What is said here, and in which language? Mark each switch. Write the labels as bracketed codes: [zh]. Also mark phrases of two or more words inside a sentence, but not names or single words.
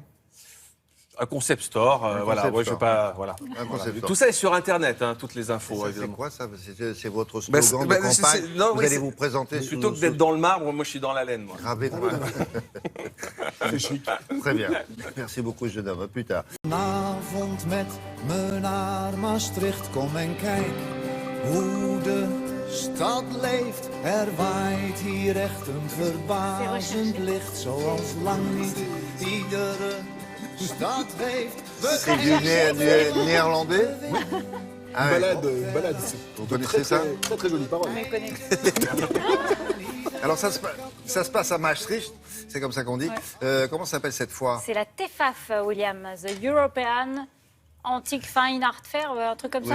[fr] Un [en] concept store, [fr] voilà. Moi, je vais pas, voilà. Tout ça est sur Internet, toutes les infos. C'est quoi ça? C'est votre slogan de campagne? Vous allez vous présenter plutôt que d'être dans le marbre, moi je suis dans la laine. Gravé dans la C'est chic. Très bien. Merci beaucoup, jeune homme. À plus tard. [nl] Vanavond met me naar Maastricht, kom en kijk hoe de stad leeft. waait hier echt een verbazend licht, zoals lang niet iedere. [fr] C'est du néerlandais? Une balade. Vous connaissez ça? Très jolie parole. Alors ça se passe à Maastricht, c'est comme ça qu'on dit. Comment s'appelle cette foire? C'est la TEFAF, William, The European Antique Fine Art Fair, un truc comme